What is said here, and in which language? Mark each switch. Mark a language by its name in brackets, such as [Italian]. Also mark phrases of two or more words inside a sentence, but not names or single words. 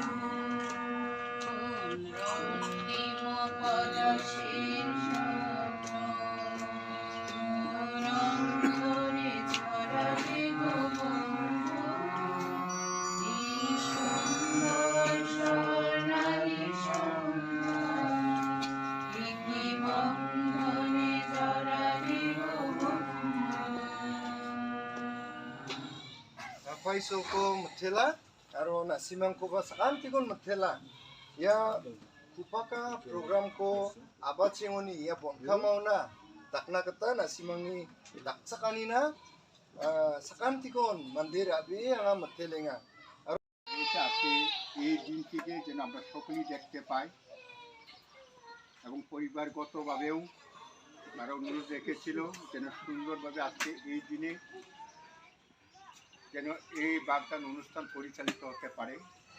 [Bangla] কোন রক্তিম পলাশের স্বপ্ন মোর অন্তরে ছড়ালে গো বন্ধু। এই সুন্দর স্বর্ণালী সন্ধ্যায় কি বন্ধনে জড়ালে গো বন্ধু। [Garo] Paisoko mutela aro nasimang ko ba sakantikon mutela ya kupaka program ko abachingoni ya bonka mauna takna kata nasimangni daksakani na sakantikon mandir abi anga mutelenga [Bangla] এটা আজকে এই দিনটিকে যেন আমরা সকলেই দেখতে পাই এবং পরিবারগতভাবেও তারা অনুরোধ রেখেছিল যেন সুন্দরভাবে আজকে এই দিনে যেন এই বাগদান অনুষ্ঠান পরিচালিত হতে পারে।